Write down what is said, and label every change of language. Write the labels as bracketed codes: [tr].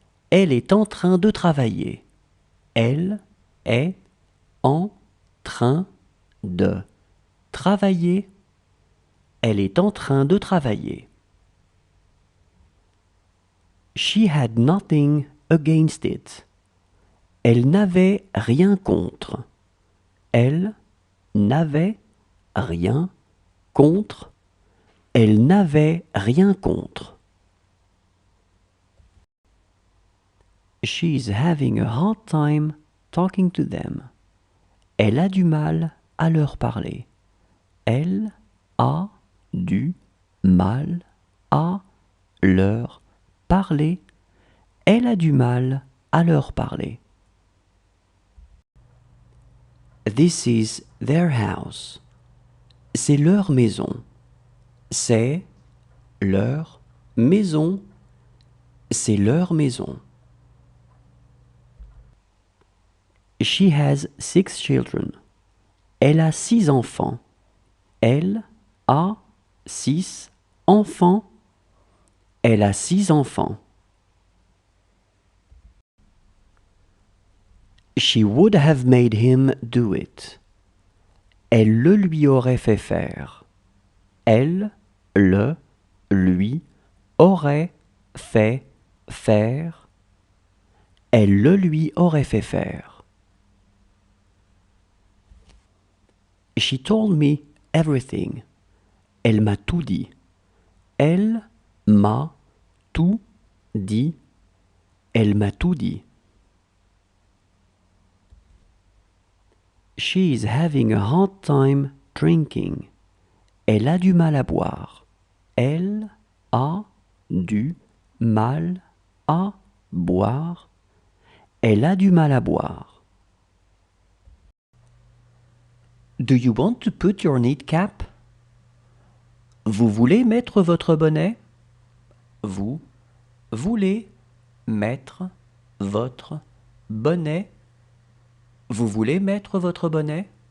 [fr] Elle est en train de travailler. Elle est en train de travailler. Elle est en train de travailler. [en] She had nothing against it. [fr] Elle n'avait rien contre. Elle n'avait rien contre. Elle n'avait rien contre. [en] She's having a hard time talking to them. [fr] Elle a du mal à leur parler. Elle a du mal à leur parler. Elle a du mal à leur parler. [en] This is their house. [fr] C'est leur maison. C'est leur maison. C'est leur maison. [en] She has 6 children. [fr] Elle a 6 enfants. Elle a 6 enfants. Elle a 6 enfants. [en] She would have made him do it. [fr] Elle le lui aurait fait faire. Elle le lui aurait fait faire. Elle le lui aurait fait faire. [en] She told me everything. [fr] Elle m'a tout dit. Elle m'a tout dit. Elle m'a tout dit. [en] She is having a hard time drinking. [fr] Elle a du mal à boire. Elle a du mal à boire. Elle a du mal à boire. [en] Do you want to put your knit cap? [fr] Vous voulez mettre votre bonnet? Vous voulez mettre votre bonnet? Vous voulez mettre votre bonnet?